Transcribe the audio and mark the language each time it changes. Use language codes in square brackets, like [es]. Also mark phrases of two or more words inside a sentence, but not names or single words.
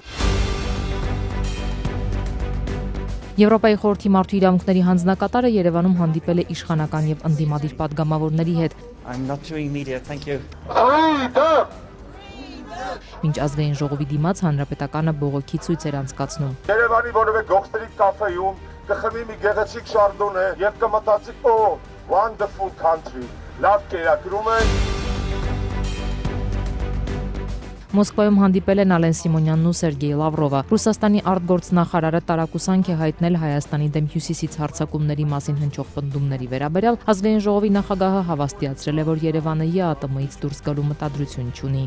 [hy] Եվրոպայի խորհրդի մարդու իրավունքների հանձնակատարը Երևանում հանդիպել է իշխանական եւ ընդդիմադիր պատգամավորների հետ։ Մինչ ազգային ժողովի դիմաց հանրապետականը բողոքի ցույց էր անցկացնում։ Երևանի որևէ գողտրի կաֆեում կխմի մի գեղեցիկ շարդոնե եւ կմտածի [en] «Oh, wonderful country»։ [hy] Լավ կերակրում է։ Մոսկվայում հանդիպել են Ալեն Սիմոնյանն ու Սերգեյ Լավրովը։ Ռուսաստանի արտգործնախարարը տարակուսանք է հայտնել Հայաստանի դեմ հյուսիսից հարձակումների մասին հնչող պնդումների վերաբերյալ։ Ազգային ժողովի նախագահը հավաստիացրել է, որ Երևանը ԵԱՏՄ-ից դուրս գալու մտադրություն չունի։